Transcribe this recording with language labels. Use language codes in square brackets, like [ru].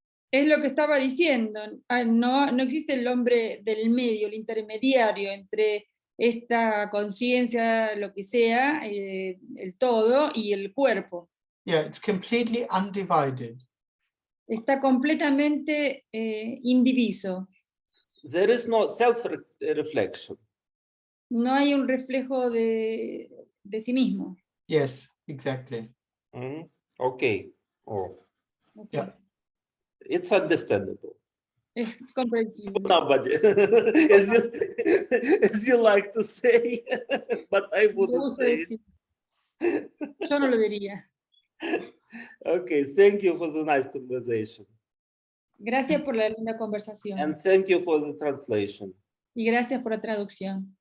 [es] es lo que estaba diciendo. No existe el hombre del medio, el intermediario entre esta conciencia, lo que sea, el todo y el cuerpo. [en] Yeah, it's completely undivided. [es] Está completamente indiviso. [en] There is no self-reflection. [es] No hay un reflejo de sí mismo. [en] Yes, exactly. Mhm. Okay. Oh, Okay. Yeah. it's understandable. [es] Es comprensible. [en] Nobody, as you like to say, but I [es] Me [en] wouldn't [es] gusta [en] say it. [es] decir. Yo no lo diría. [en] Okay, thank you for the nice conversation. [es] Gracias por la linda conversación. [en] And thank you for the translation. [es] Y gracias por la traducción.